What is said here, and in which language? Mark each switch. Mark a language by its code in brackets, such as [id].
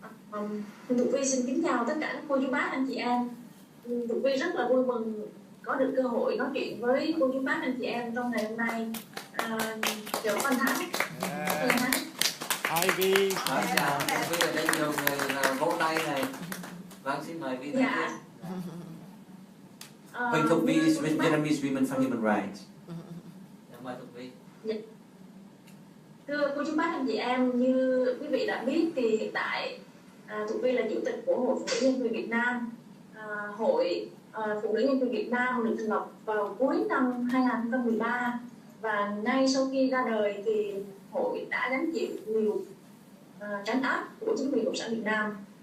[vi] Huỳnh Thục Vi xin kính chào tất cả các cô chú bác, anh chị em. Thục Vi rất là vui mừng có được cơ hội nói chuyện với cô chú bác, anh chị em trong ngày hôm nay. Chào anh Thắng. [en] Hi Vi. [vi] Chào, Vi ở đây nhiều người vỗ tay này. Vâng, xin mời Vi. Dạ. [en] Huỳnh Thục Vi is Vietnamese Women for Human Rights. [vi] Mời Thục Vi. Thưa cô chú bác, anh chị em, như quý vị đã biết thì hiện tại Thục Vi là chủ tịch của Hội Phụ nữ Nhân quyền Việt Nam. Hội Phụ nữ Nhân quyền Việt Nam được thành lập vào cuối năm 2013 và ngay sau khi ra đời thì hội đã gánh chịu nhiều trấn áp của chính quyền Cộng sản Việt Nam.